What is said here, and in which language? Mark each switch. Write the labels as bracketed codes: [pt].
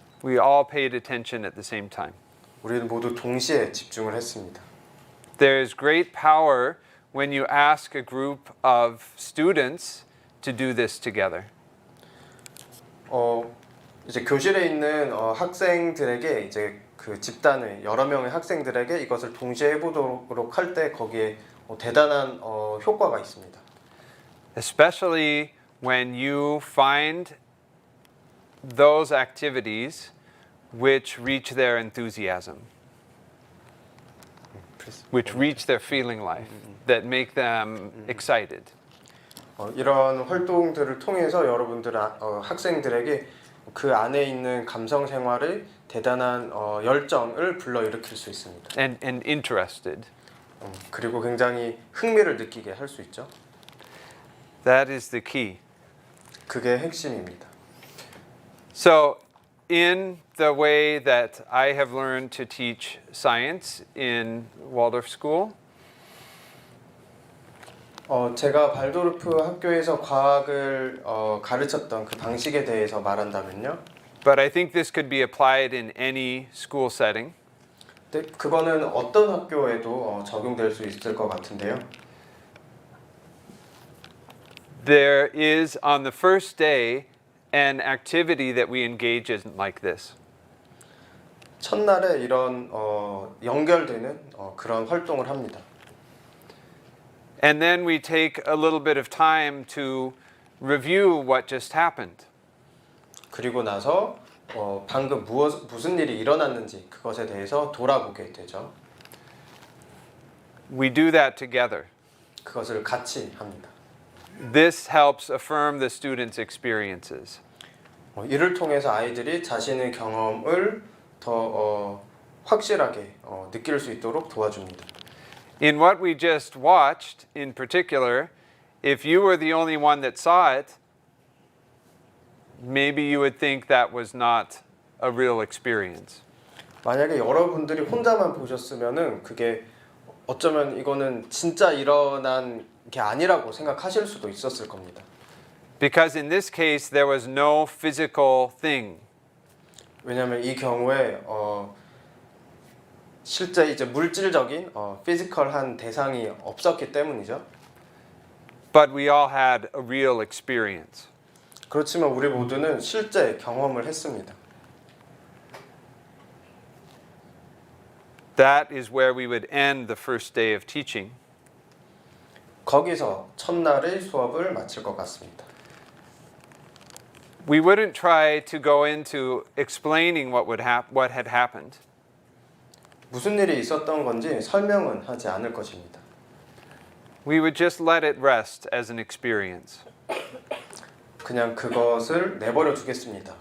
[en] We all paid attention at the same time. [ko] 우리는 모두 동시에 집중을 했습니다. [en] There is great power when you ask a group of students to do this together. [ko] 이제 교실에 있는 학생들에게 이제 그 집단의 여러 명의 학생들에게 이것을 동시에 해보도록 할 때 거기에 대단한 효과가 있습니다. [en] Especially when you find those activities which reach their enthusiasm, which reach their feeling life, that make them excited. [ko] 이런 활동들을 통해서 여러분들 학생들에게 그 안에 있는 감성 생활의 대단한 열정을 불러일으킬 수 있습니다. [en] And interested. [ko] 그리고 굉장히 흥미를 느끼게 할 수 있죠. [en] That is the key. [ko] 그게 핵심입니다. [en] So, in the way that I have learned to teach science in Waldorf School, [ko] 제가 발도르프 학교에서 과학을 가르쳤던 그 방식에 대해서 말한다면요. [en] but I think this could be applied in any school setting. [ko] 네, 그거는 어떤 학교에도 적용될 수 있을 것 같은데요. [en] There is on the first day an activity that we engage in like this. [ko] 첫날에 이런 연결되는 그런 활동을 합니다. [en] And then we take a little bit of time to review what just happened. [ko] 그리고 나서 방금 무슨 일이 일어났는지 그것에 대해서 돌아보게 되죠. [en] We do that together. [ko] 그것을 같이 합니다. [en] This helps affirm the students' experiences. [ko] 이를 통해서 아이들이 자신의 경험을 더 확실하게 느낄 수 있도록 도와줍니다. [en] In what we just watched, in particular, if you were the only one that saw it, maybe you would think that was not a real experience. [ko] 만약에 여러분들이 혼자만 보셨으면은 그게 어쩌면 이거는 진짜 일어난 게 아니라고 생각하실 수도 있었을 겁니다. [en] Because in this case, there was no physical thing. [ko] 왜냐하면 이 경우에 실제 이제 물질적인 피지컬한 대상이 없었기 때문이죠. [en] But we all had a real experience. [ko] 그렇지만 우리 모두는 실제 경험을 했습니다. [en] That is where we would end the first day of teaching. [ko] 거기서 첫날의 수업을 마칠 것 같습니다. [en] We wouldn't try to go into explaining what had happened. [ko] 무슨 일이 있었던 건지 설명은 하지 않을 것입니다. [en] we would just let it rest as an experience. [ko] 그냥 그것을 내버려 두겠습니다.